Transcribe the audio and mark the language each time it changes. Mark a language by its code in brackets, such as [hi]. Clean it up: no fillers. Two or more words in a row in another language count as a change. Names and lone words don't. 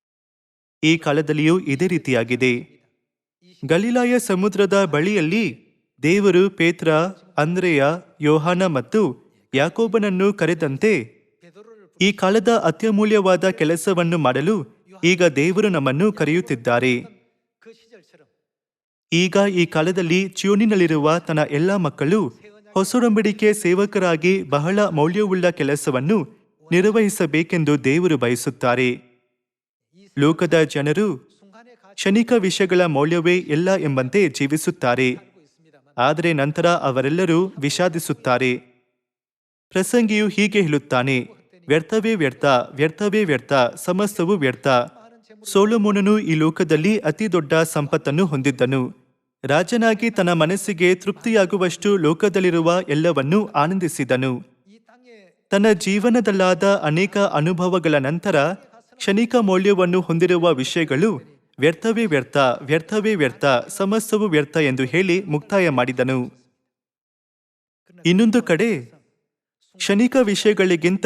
[kn] ಈ ಕಾಲದಲ್ಲಿಯೂ ಇದೇ ರೀತಿಯಾಗಿದೆ. ಗಲಿಲಾಯ ಸಮುದ್ರದ ಬಳಿಯಲ್ಲಿ ದೇವರು ಪೇತ್ರ, ಅಂದ್ರೆಯ, ಯೋಹಾನ ಮತ್ತು ಯಾಕೋಬನನ್ನು ಕರೆದಂತೆ ಈ ಕಾಲದ ಅತ್ಯಮೂಲ್ಯವಾದ ಕೆಲಸವನ್ನು ಮಾಡಲು ಈಗ ದೇವರು ನಮ್ಮನ್ನು ಕರೆಯುತ್ತಿದ್ದಾರೆ. [ko] 그 시절처럼 [kn] ಈಗ ಈ ಕಾಲದಲ್ಲಿ ಚಿಯೋನಿನಲ್ಲಿರುವ ತನ್ನ ಎಲ್ಲ ಮಕ್ಕಳು ಹೊಸೊಡಂಬಡಿಕೆ ಸೇವಕರಾಗಿ ಬಹಳ ಮೌಲ್ಯವುಳ್ಳ ಕೆಲಸವನ್ನು ನಿರ್ವಹಿಸಬೇಕೆಂದು ದೇವರು ಬಯಸುತ್ತಾರೆ. ಲೋಕದ ಜನರು [ko] 순간의 가치 [kn] ಕ್ಷಣಿಕ ವಿಷಯಗಳ ಮೌಲ್ಯವೇ ಎಲ್ಲ ಎಂಬಂತೆ ಜೀವಿಸುತ್ತಾರೆ. [ko] 알고 있습니다만 [kn] ಆದರೆ ನಂತರ ಅವರೆಲ್ಲರೂ ವಿಷಾದಿಸುತ್ತಾರೆ. ಪ್ರಸಂಗಿಯು ಹೀಗೆ ಹೇಳುತ್ತಾನೆ, ವ್ಯರ್ಥವೇ ವ್ಯರ್ಥ, ವ್ಯರ್ಥವೇ ವ್ಯರ್ಥ, ಸಮಸ್ತವೂ ವ್ಯರ್ಥ. ಸೊಲೊಮೋನನು ಈ ಲೋಕದಲ್ಲಿ ಅತಿ ದೊಡ್ಡ ಸಂಪತ್ತನ್ನು ಹೊಂದಿದ್ದನು. ರಾಜನಾಗಿ ತನ್ನ ಮನಸ್ಸಿಗೆ ತೃಪ್ತಿಯಾಗುವಷ್ಟು ಲೋಕದಲ್ಲಿರುವ ಎಲ್ಲವನ್ನೂ ಆನಂದಿಸಿದನು. [ko] 이 땅에 [kn] ತನ್ನ ಜೀವನದಲ್ಲಾದ ಅನೇಕ ಅನುಭವಗಳ ನಂತರ ಕ್ಷಣಿಕ ಮೌಲ್ಯವನ್ನು ಹೊಂದಿರುವ ವಿಷಯಗಳು ವ್ಯರ್ಥವೇ ವ್ಯರ್ಥ, ವ್ಯರ್ಥವೇ ವ್ಯರ್ಥ, ಸಮಸ್ತವೂ ವ್ಯರ್ಥ ಎಂದು ಹೇಳಿ ಮುಕ್ತಾಯ ಮಾಡಿದನು. ಇನ್ನೊಂದು ಕಡೆ ಕ್ಷಣಿಕ ವಿಷಯಗಳಿಗಿಂತ